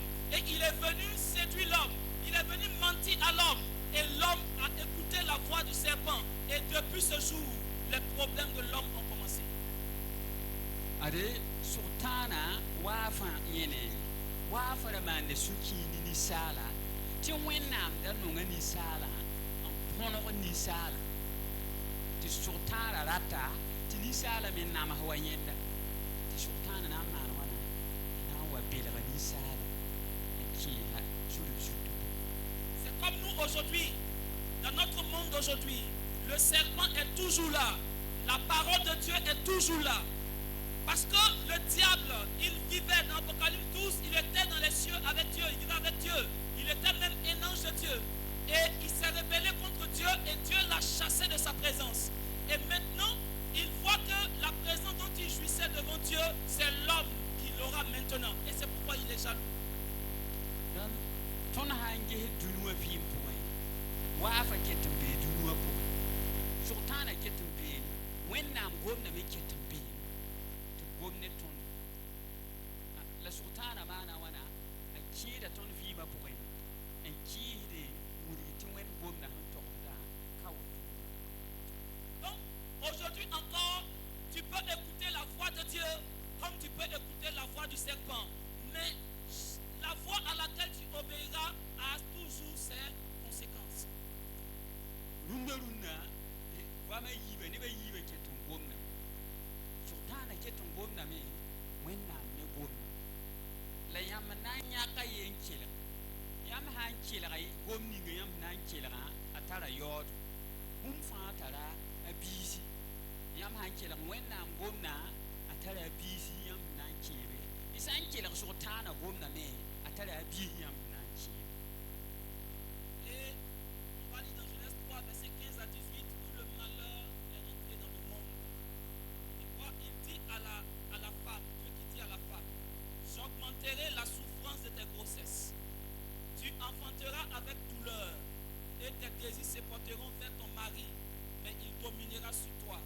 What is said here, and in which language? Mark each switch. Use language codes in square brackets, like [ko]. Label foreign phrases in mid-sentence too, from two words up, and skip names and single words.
[fr] Et il est venu séduire l'homme. Il est venu mentir à l'homme. Et l'homme a écouté la voix du serpent. Et depuis ce jour, les problèmes de l'homme ont commencé. [mos] Ade sultana wafa yene wafa da man da suki ni sala tɩ wẽnnaam da nonga ninsaalã n põneg ninsaala tɩ sʋg-tãara rata tɩ ninsaala me nams wa yẽnda tɩ sʋg-tãana na n maan wãna na n wa belga ninsaala n kẽesa zudg-zudg. [fr] C'est comme nous aujourd'hui, dans notre monde d'aujourd'hui, le serpent est toujours là. La parole de Dieu est toujours là. Parce que le diable, il vivait dans Apocalypse 12, il était dans les cieux avec Dieu, il vivait avec Dieu. Il était même un ange de Dieu. Et il s'est rebellé contre Dieu et Dieu l'a chassé de sa présence. Et maintenant, il voit que la présence dont il jouissait devant Dieu, c'est l'homme qui l'aura maintenant. Et c'est pourquoi il est jaloux. [mos] Tõnd sã n ges dũni wã vɩɩm pʋgẽ waa fa ket n bee dũni wã pʋgẽ sʋg-tãana ket n beene wẽnnaam gomdame ket n beene tɩ b gom ne tõnd la sʋg-tãana maana wãna a kẽeda tõnd vɩɩmã pʋgẽ n kɩɩsde wilg tɩ wẽnd gomda sẽn togsda ka woto. [fr] Donc, aujourd'hui encore, tu peux écouter la voix de Dieu comme tu peux écouter la voix du serpent. Mais la voix à laquelle tu obéiras a toujours ses conséquences. [mos] Rũndã goamã yiiba nebã yiiba ket n gomdame sʋg-tãana ket n gomdame wẽnnaam ne gomda la yãmb na n yãka ye n kelg yãmb sã n kelga gom ninga yãmb na n kelgã a tara yaoodo bũmb fãa tara a biisi yãmb sã n kelg wẽnnaam gomdã a tara a biisi yãmb na n kẽebe y sã n kelg sʋg-tãana gomdame a tara a biis yãmb na n kẽebe. [fr] Et on va lire dans Genèse 3, verset 15 à 18, où le malheur est entré dans le monde. Et quoi il dit à la femme, Dieu qui dit à la femme, j'augmenterai la souffrance de tes grossesses. Tu enfanteras avec douleur, et tes désirs se porteront vers ton mari, mais il dominera sur toi.